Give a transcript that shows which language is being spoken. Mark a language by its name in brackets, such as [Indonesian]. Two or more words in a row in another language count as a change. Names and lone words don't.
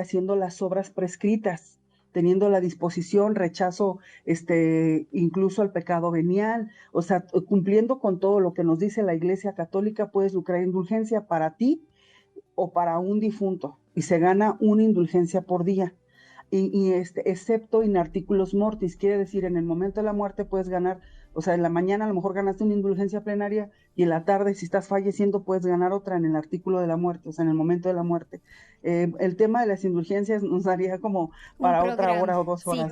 [Spanish] haciendo las obras prescritas, teniendo la disposición, rechazo incluso al pecado venial, o sea, cumpliendo con todo lo que nos dice la Iglesia Católica, puedes lucrar indulgencia para ti o para un difunto, y se gana una indulgencia por día, excepto [Latin] in articulos mortis, [Spanish] quiere decir en el momento de la muerte puedes ganar O sea, en la mañana a lo mejor ganaste una indulgencia plenaria y en la tarde, si estás falleciendo, puedes ganar otra en el artículo de la muerte, o sea, en el momento de la muerte. El tema de las indulgencias nos daría como para otra hora o 2 horas,